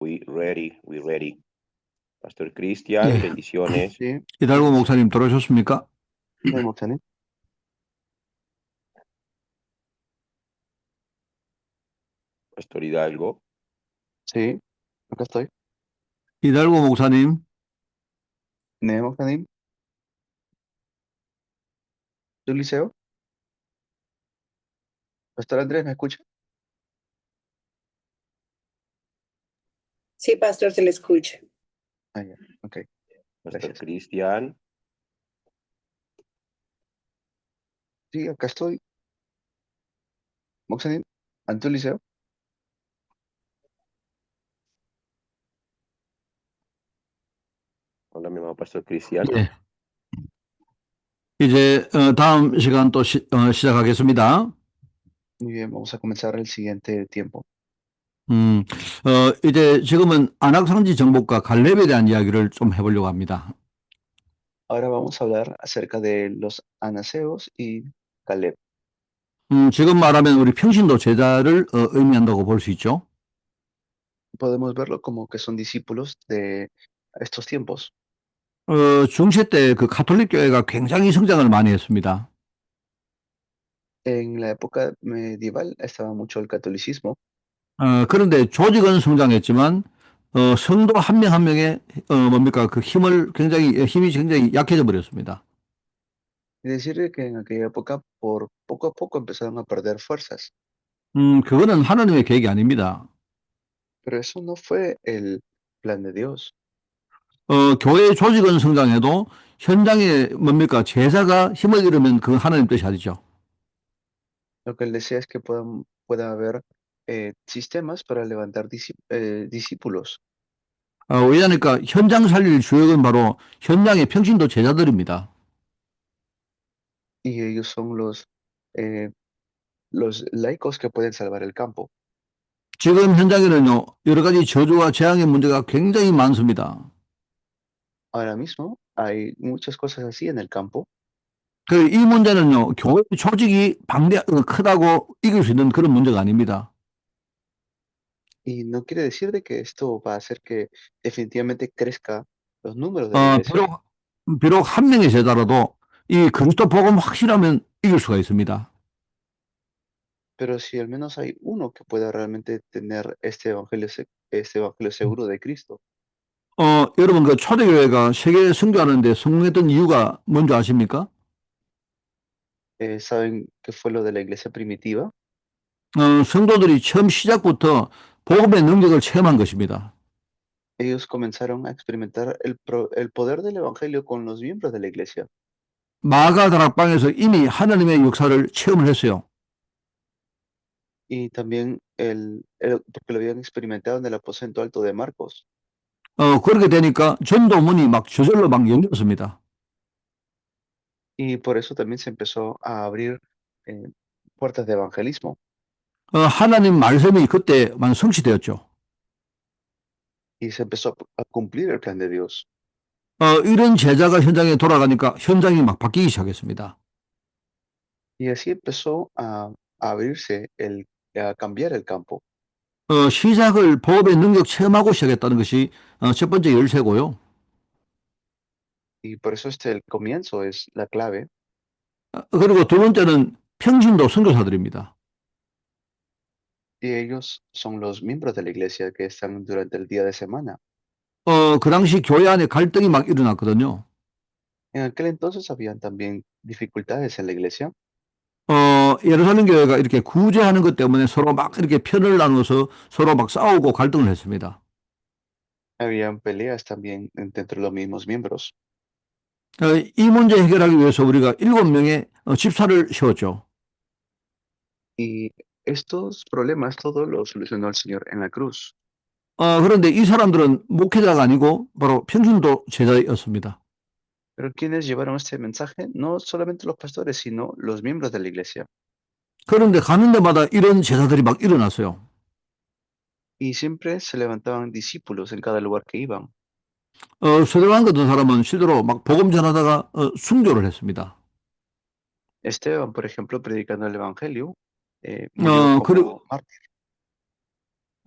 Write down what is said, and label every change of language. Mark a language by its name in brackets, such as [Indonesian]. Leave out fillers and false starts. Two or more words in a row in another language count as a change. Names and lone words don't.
[English] We ready, we ready. [Spanish] Pastor Cristian, [Korean] 예, [Spanish] bendiciones. Sí, [Korean] 히달고 목사님 들어오셨습니까? 네, 목사님. [Spanish] Pastor Hidalgo, Sí, acá estoy. [Korean] 히달고 목사님, 네, 목사님. [Spanish] ¿Tú, Liceo? Pastor Andrés, ¿me escucha? Sí, pastor, se le escucha. Ah, ya, ok. Pastor Gracias. Cristian, Sí, acá estoy. [Korean] 목사님, 안 들리세요? [Spanish] hola mi amado Pastor Cristian. [Korean] 예. 이제 다음 시간 또 시작하겠습니다. [Spanish] Muy bien, vamos a comenzar el siguiente tiempo. [Korean] 이제 지금은 안악상지 정복과 갈렙에 대한 이야기를 좀 해보려고 합니다. [Spanish] Ahora vamos a hablar acerca de los anaseos y Caleb. [Korean] 지금 말하면 우리 평신도 제자를 의미한다고 볼 수 있죠. [Spanish] Podemos verlo como que son discípulos de estos tiempos. [Korean] 중세 때 그 가톨릭 교회가 굉장히 성장을 많이 했습니다. [Spanish] En la época medieval estaba mucho el catolicismo, [Korean] 그런데 조직은 성장했지만 성도 한 명 한 명의 뭡니까 그 힘이 굉장히 약해져 버렸습니다. [Spanish] es decir, que en aquella época por poco a poco empezaron a perder fuerzas. [Korean] 그거는 하나님의 계획이 아닙니다. [Spanish] Pero eso no fue el plan de Dios. [Korean] 교회 조직은 성장해도 현장에 뭡니까 제사가 힘을 잃으면 그 하나님 뜻이 아니죠. [Spanish] Lo que él desea es que pueda haber sistemas para levantar discípulos. [Korean] 왜냐하니까 현장 살릴 주역은 바로 현장의 평신도 제자들입니다. [Spanish] Y ellos son los laicos que pueden salvar el campo. [Korean] 지금 현장에는요 여러 가지 저주와 재앙의 문제가 굉장히 많습니다. [Spanish] Ahora mismo hay muchas cosas así en el campo [Korean] 이 문제는요 교회 조직이 크다고 이길 수 있는 그런 문제가 아닙니다. [Spanish] y no quiere decir de que esto va a hacer que definitivamente crezca los números de la iglesia, [Korean] 비록 한 명의 제자라도 이 그리스도 복음 확실하면 이길 수가 있습니다. [Spanish] pero si al menos hay uno que pueda realmente tener este evangelio seguro de Cristo. [Korean] 여러분 그 초대교회가 세계 선교하는데 성공했던 이유가 뭔지 아십니까? [Spanish] ¿Saben qué fue lo de la iglesia primitiva? [Korean] 성도들이 처음 시작부터 복음의 능력을 체험한 것입니다. [Spanish] Ellos comenzaron a experimentar el poder del evangelio con los miembros de la iglesia. [Korean] 마가 다락방에서 이미 하나님의 역사를 체험을 했어요. [Spanish] Y también porque lo habían experimentado en el aposento alto de Marcos. [Korean] 그렇게 되니까 전도문이 막 저절로 막 열렸습니다. [Spanish] Y por eso también se empezó a abrir eh, puertas de evangelismo. [Korean] 하나님 말씀이 그때만 성취되었죠. [Spanish] Y se empezó a cumplir el plan de Dios. [Korean] 이런 제자가 현장에 돌아가니까 현장이 막 바뀌기 시작했습니다. [Spanish] Y así empezó a abrirse, a cambiar el campo. [Korean] 시작을 복음의 능력 체험하고 시작했다는 것이 첫 번째 열쇠고요. [Spanish] Y por eso el comienzo es la clave. [Korean] 그리고 두 번째는 평신도 선교사들입니다. [Spanish] Y ellos son los miembros de la iglesia que están durante el día de semana. [Korean] 그 당시 교회 안에 갈등이 막 일어났거든요. [Spanish] En aquel entonces habían también dificultades en la iglesia. [Korean] 예루살렘 교회가 이렇게 구제하는 것 때문에 서로 막 이렇게 편을 나눠서 서로 막 싸우고 갈등을 했습니다. [Spanish] Habían peleas también entre los mismos miembros. [Korean] 이 문제 해결하기 위해서 우리가 7명의 집사를 세웠죠. [Spanish] Y estos problemas todos los solucionó el Señor en la cruz. [Korean] 그런데 이 사람들은 목회자가 아니고 바로 평신도 제자였습니다. [Spanish] Pero quienes llevaron este mensaje, no solamente los pastores, sino los miembros de la iglesia. [Korean] 그런데 가는 데마다 이런 제자들이 막 일어났어요. [Spanish] Y siempre se levantaban discípulos en cada lugar que iban. [Korean] 스데반 같은 사람은 실제로 막 복음 전하다가 순교를 했습니다. [Spanish] Esteban, por ejemplo, predicando el evangelio, murió como mártir.